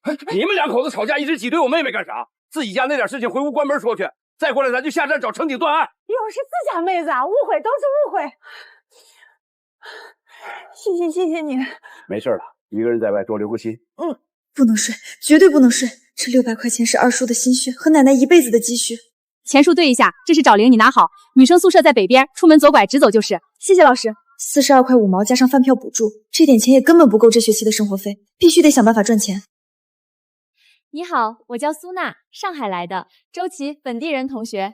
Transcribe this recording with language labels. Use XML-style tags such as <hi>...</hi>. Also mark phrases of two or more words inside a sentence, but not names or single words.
<zh>你们两口子吵架一直挤兑我妹妹干啥？自己家那点事情回屋关门说去，再过来咱就下站找乘警断案。又是自家妹子啊，误会都是误会。谢谢你。没事了，一个人在外多留个心。不能睡，絕對不能睡。這600塊錢是二叔的心血和奶奶一輩子的積蓄。錢數對一下，這是找零，你拿好。女生宿舍在北邊，出門左拐，直走就是。謝謝老師。 42塊5毛加上飯票補助，這點錢也根本不夠這學期的生活費，必須得想辦法賺錢。你好，我叫蘇娜，上海來的，周琦本地人同學。</zh>